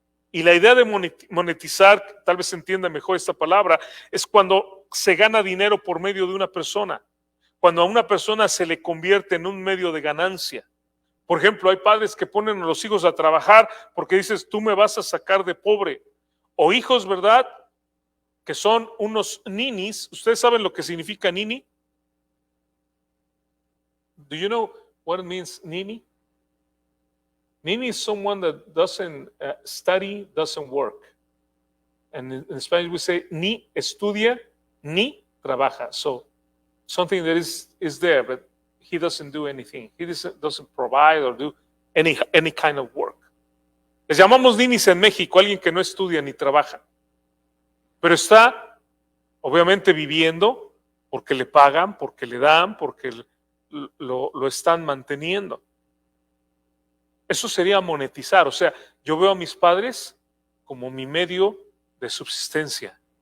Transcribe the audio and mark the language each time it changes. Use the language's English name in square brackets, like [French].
[Spanish] Y la idea de monetizar, tal vez se entienda mejor esta palabra, es cuando se gana dinero por medio de una persona, cuando a una persona se le convierte en un medio de ganancia. Por ejemplo, hay padres que ponen a los hijos a trabajar porque dices, tú me vas a sacar de pobre. O hijos, ¿verdad?, que son unos ninis. ¿Ustedes saben lo que significa nini? [English] Do you know what it means, nini? Nini is someone that doesn't study, doesn't work. And in Spanish we say, [Spanish] ni estudia, ni trabaja. [English] So something that is there, but he doesn't do anything. He doesn't provide or do any kind of work. [Spanish] Les llamamos ninis en México, alguien que no estudia ni trabaja, pero está obviamente viviendo porque le pagan, porque le dan, porque lo están manteniendo. Eso sería monetizar. O sea, yo veo a mis padres como mi medio de subsistencia.